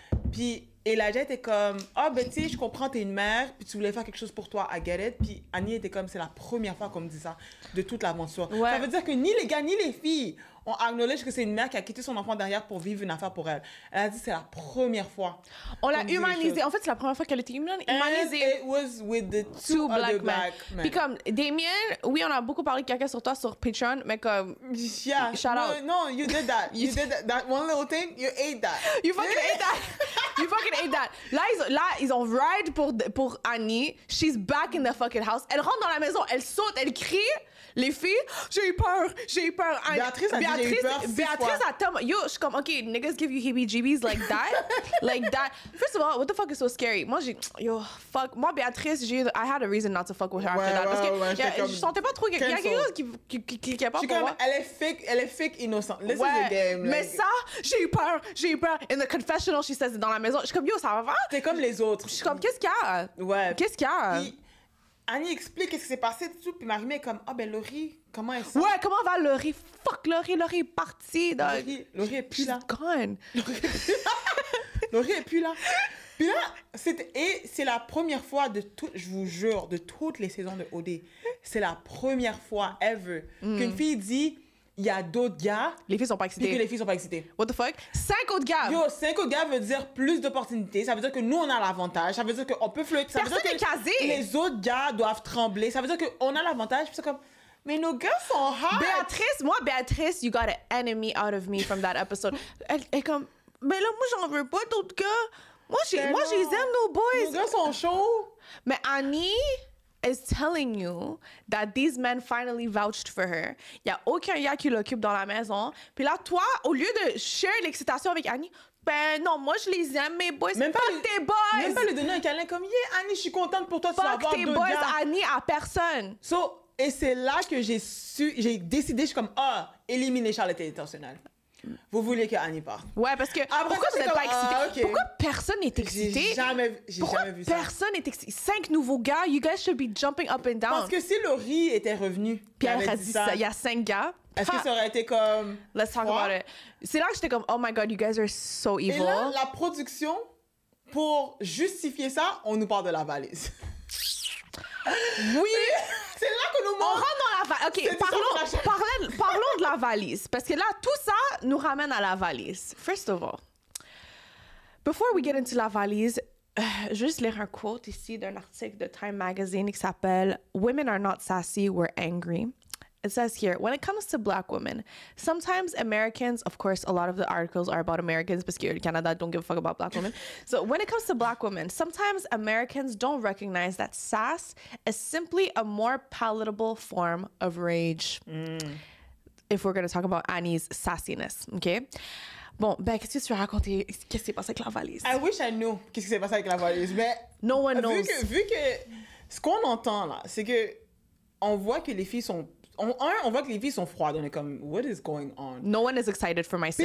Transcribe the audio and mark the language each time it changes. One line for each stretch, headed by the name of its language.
French: Puis Elijah était comme, ah, ben tu sais, je comprends, t'es une mère, puis tu voulais faire quelque chose pour toi,
English: I get it.
French: Puis Annie était comme, c'est la première fois qu'on me dit ça de toute l'aventure. Ouais. Ça veut dire que ni les gars, ni les filles ont acknowledge que c'est une mère qui a quitté son enfant derrière pour vivre une affaire pour elle. Elle a dit, c'est la première fois. On l'a humanisée. En fait, c'est la première fois qu'elle était humanisée.
English: And it was with the two black men.
French: Puis comme, Damien, oui, on a beaucoup parlé de caca sur toi sur Patreon, mais comme,
English: yeah, shout out. No, you did that. You did that. That one little thing, you ate that. You fucking ate that. You fucking ate that.
French: Là, ils ont ride pour Annie.
English: She's back in the fucking house.
French: Elle rentre dans la maison, elle saute, elle crie. Les filles, j'ai eu peur. Béatrice a dit j'ai eu peur 6
English: Béatrice a tellement... Yo,
French: je suis comme,
English: OK, niggas give you heebie-jeebies like that. Like that. First of all, what the fuck is so scary? Moi, fuck. Moi, Béatrice, I had a reason not to fuck with her after that.
French: Parce que je sentais pas trop... Il y a quelque chose qui cliquait pas pour moi. Elle est fake innocente.
English: This is the game.
French: Mais ça, j'ai eu peur.
English: In the confessional, she says,
French: dans la maison. Je suis comme, yo, ça va? T'es comme les autres. Je suis comme, qu'est-ce qu'il y a? Ouais. Qu'est-ce qu'il y a? Annie explique qu'est-ce qui s'est passé, tout, puis Marie est comme, ah ben Laurie, comment elle sent? Ouais, comment va Laurie? Fuck Laurie est partie. Laurie est plus là.
English: She's gone.
French: Laurie est plus là. Puis là, c'est la première fois je vous jure, de toutes les saisons de OD, c'est la première fois ever qu'une fille dit, il y a d'autres gars. Les filles sont pas excitées. Puis que les filles sont pas excitées.
English: What the fuck?
French: 5 autres gars. Yo, 5 autres gars veut dire plus d'opportunités. Ça veut dire que nous, on a l'avantage. Ça veut dire qu'on peut flirter. Ça veut dire que casé. Les autres gars doivent trembler. Ça veut dire qu'on a l'avantage. Puis c'est comme, mais nos gars sont hot.
English: Béatrice, you got an enemy out of me from that episode.
French: Elle est comme, mais là, moi, j'en veux pas d'autres gars. Moi, je les aime, nos boys. Nos gars sont chauds. Mais
English: Annie is telling you that these men finally vouched for her.
French: Il y a aucun gars qui l'occupe dans la maison. Puis là, toi, au lieu de share l'excitation avec Annie, ben non, moi je les aime, mes boys. Même pas tes boys. Même pas lui donner un câlin comme,
English: yeah,
French: Annie, je suis contente pour toi, tu vas avoir tes boys, Annie, à personne. Et c'est là que j'ai décidé, je suis comme, éliminer Charlotte intentionnelle. Vous voulez que Annie parte. Ouais, parce que pourquoi vous n'êtes pas excité?
English: Okay.
French: Pourquoi personne n'est excité? J'ai jamais vu ça. Personne n'est excité? 5 nouveaux gars,
English: you guys should be jumping up and down.
French: Parce que si Laurie était revenue, puis elle a dit ça, il y a 5 gars. Est-ce que ça aurait été comme...
English: Let's talk about it.
French: C'est là que j'étais comme,
English: oh my God, you guys are so evil.
French: Et là, la production, pour justifier ça, on nous parle de la valise. Oui! C'est là que nous on rentre dans la valise. OK, parlons de la valise. Parce que là, tout ça nous ramène à la valise.
English: First of all, before we get into la valise,
French: juste lire un quote ici d'un article de Time Magazine qui s'appelle
English: « Women are not sassy, we're angry ». It says here, when it comes to Black women, sometimes Americans, of course, a lot of the articles are about Americans because Canada don't give a fuck about Black women. So when it comes to Black women, sometimes Americans don't recognize that sass is simply a more palatable form of rage. If we're going to talk about Annie's sassiness, okay?
French: Bon, ben, qu'est-ce que tu as raconté? Qu'est-ce qui s'est passé avec la valise?
English: I wish I knew
French: qu'est-ce qui s'est passé avec la valise, mais...
English: No one knows.
French: Vu que ce qu'on entend, là, c'est que on voit que les filles sont... On voit que les filles sont froides. On est comme,
English: what is going on? No one is excited for my sis.